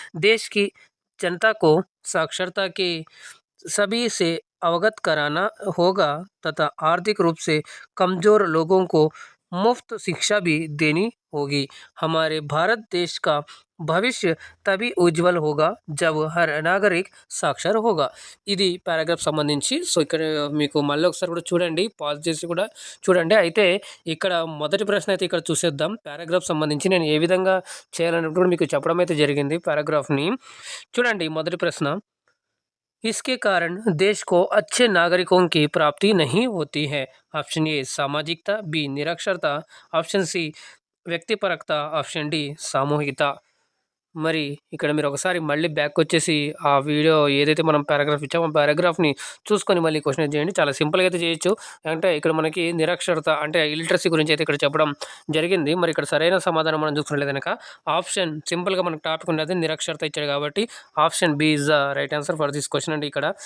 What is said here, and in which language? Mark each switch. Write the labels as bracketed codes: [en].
[hi] देश की जनता को साक्षरता के सभी से अवगत कराना होगा तथा आर्थिक रूप से कमजोर लोगों को मुफ्त शिक्षा भी देनी होगी। हमारे भारत देश का भविष्य तभी ఉజ్వల్ होगा जब हर नागरिक సాక్షర్ होगा। [te] ఇది పారాగ్రాఫ్ సంబంధించి. సో ఇక్కడ మీకు మళ్ళీ ఒకసారి కూడా చూడండి, పాజ్ చేసి కూడా చూడండి. అయితే ఇక్కడ మొదటి ప్రశ్న అయితే ఇక్కడ చూసేద్దాం. పారాగ్రాఫ్ సంబంధించి నేను ఏ విధంగా చేయాలన్నట్టు కూడా మీకు చెప్పడం అయితే జరిగింది పారాగ్రాఫ్ని. చూడండి మొదటి ప్రశ్న, [hi] इसके कारण देश को अच्छे नागरिकों की प्राप्ति नहीं होती है। ऑप्शन ए सामाजिकता, बी निरक्षरता, ऑप्शन सी వ్యక్తిపరకత, ఆప్షన్ డి సామూహికత. [te] మరి ఇక్కడ మీరు ఒకసారి మళ్ళీ బ్యాక్ వచ్చేసి ఆ వీడియో ఏదైతే మనం పారాగ్రాఫ్ ఇచ్చామో ఆ పారాగ్రాఫ్ని చూసుకొని మళ్ళీ క్వశ్చన్ చేయండి. చాలా సింపుల్గా అయితే చేయొచ్చు. అంటే ఇక్కడ మనకి నిరక్షరత అంటే ఇలిటరసీ గురించి అయితే ఇక్కడ చెప్పడం జరిగింది. మరి ఇక్కడ సరైన సమాధానం మనం చూసుకున్నట్లయితే కనుక ఆప్షన్ సింపుల్గా మనకు టాపిక్ ఉన్నది నిరక్షరత ఇచ్చాడు కాబట్టి option B [en] is the right answer for this question [te] అండి ఇక్కడ.